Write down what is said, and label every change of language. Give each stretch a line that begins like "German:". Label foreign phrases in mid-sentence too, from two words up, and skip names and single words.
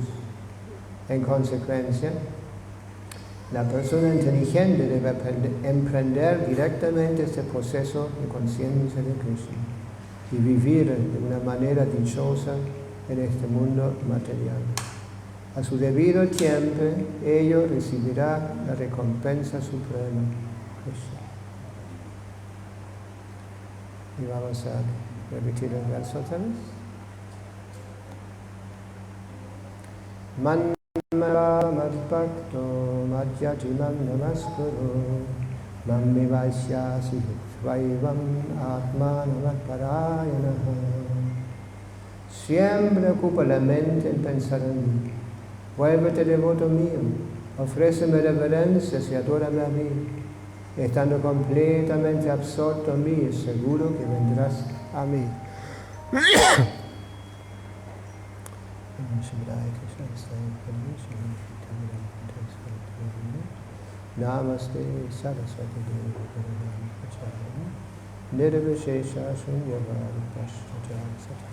Spanish: En consecuencia, la persona inteligente debe emprender directamente este proceso de conciencia de Krishna y vivir de una manera dichosa en este mundo material. A su debido tiempo, ello recibirá la recompensa suprema. Krishna. Y vamos a repetir el verso otra vez.
Sanskrit: Madbhakto madhyajimam namaskuru mam vivasyasi svaivam atmanavaparayanaha.
Spanish: Siempre ocupa la mente en pensar en mí. Vuélvete devoto mío, ofréceme reverencias y adórame a mí. Estando completamente absorto en mí, seguro que vendrás a mí.
Sanskrit: Namaste Saraswati Nirvishesha Shunyavadi Pashtacharasata.